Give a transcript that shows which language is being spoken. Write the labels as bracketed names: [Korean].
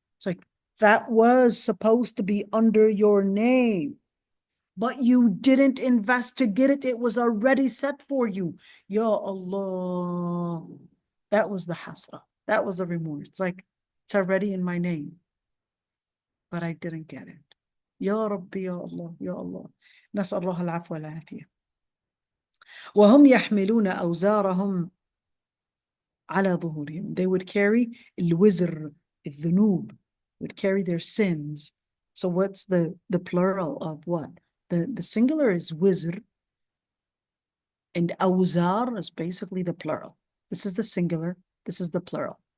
[English] It's like, that was supposed to be under your name, but you didn't invest to get it. It was already set for you. [Arabic] Ya Allah. [English] That was the hasra. That was the remorse. It's like, it's already in my name, but I didn't get it. [Arabic] Ya Rabbi, Ya Allah, Ya Allah. نسأل الله العفو والعافية. وهم يحملون أوزارهم على ظهورهم. [English] They would carry [Arabic] الوزر, الذنوب, [English] would carry their sins. So what's the plural of what? The singular is wizr, and awzar is basically the plural. This is the singular, this is the plural.